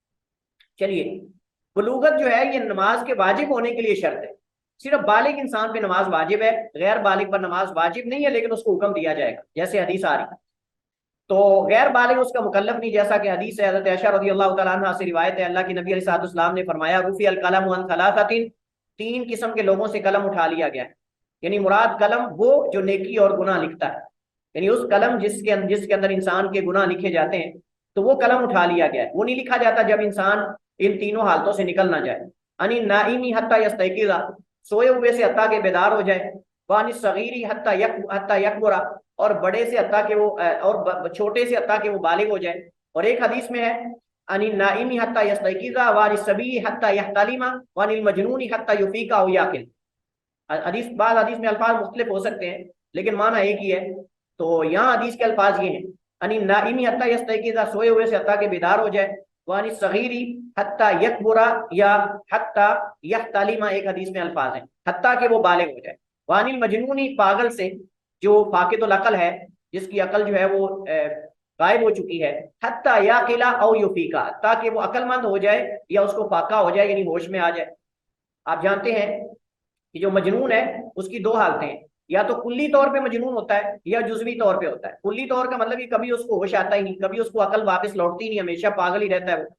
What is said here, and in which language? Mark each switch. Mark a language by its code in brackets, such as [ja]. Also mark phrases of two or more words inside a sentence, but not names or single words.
[ur] چلیے، بلوغت جو ہے یہ نماز کے واجب ہونے کے لیے شرط ہے، صرف بالغ انسان پہ نماز واجب ہے، غیر بالغ پر نماز واجب نہیں ہے، لیکن اس کو حکم دیا جائے گا، جیسے حدیث آ رہی ہے۔ تو غیر بالغ اس کا مکلف نہیں، جیسا کہ حدیث ہے حضرت عائشہ [ar] رضی اللہ تعالیٰ عنہ [ur] سے روایت ہے، اللہ کے نبی [ar] علیہ الصلوۃ والسلام [ur] نے فرمایا [ar] رفع القلم عن ثلاثۃ، [ur] 3 قسم کے لوگوں سے قلم اٹھا لیا گیا ہے، یعنی مراد قلم وہ جو نیکی اور گناہ لکھتا ہے، یعنی اس قلم جس کے اندر انسان کے گناہ لکھے جاتے ہیں تو وہ قلم اٹھا لیا گیا ہے۔ وہ نہیں لکھا جاتا جب انسان ان تینوں حالتوں سے نکل نہ جائے، [ar] انی نائمی حتی یستیقظ، [ur] سوئے ہوئے سے حتیٰ کہ بیدار ہو جائے، [ar] وان الصغیر حتی یکبر، [ur] اور بڑے سے حتیٰ کہ وہ اور چھوٹے سے حتیٰ کہ وہ بالغ ہو جائے۔ اور ایک حدیث میں ہے [ar] انی نائمی حتی یستیقظ وان الصبی حتی یحتلم وان المجنون حتی یفیق او یعقل۔ [ur] حدیث بعض حدیث میں الفاظ مختلف ہو سکتے ہیں لیکن معنی ایک ہی ہے۔ تو یہاں حدیث کے الفاظ یہ ہیں [ar] انی نائمی حتی یستیقظ، [ur] سوئے ہوئے سے حتیٰ کہ بیدار ہو جائے، [ar] وان الصغیر حتی یکبر یا حتی یحتلم، [ur] ایک حدیث میں الفاظ ہیں حتیٰ کہ وہ بالغ ہو جائے، [ar] وان المجنون، [ur] پاگل سے جو فاقد العقل ہے، جس کی عقل جو ہے وہ غائب ہو چکی ہے، [ar] حتی یعقل او یفیق، [ur] تاکہ وہ عقل مند ہو جائے یا اس کو فاقہ ہو جائے یعنی ہوش میں آ جائے۔ آپ جانتے ہیں کہ جو مجنون ہے اس کی 2 حالتیں ہیں، یا تو کلی طور پہ مجنون ہوتا ہے یا جزوی طور پہ ہوتا ہے۔ کلی طور کا مطلب کہ کبھی اس کو ہوش آتا ہی نہیں، کبھی اس کو عقل واپس لوٹتی نہیں، ہمیشہ پاگل ہی رہتا ہے وہ۔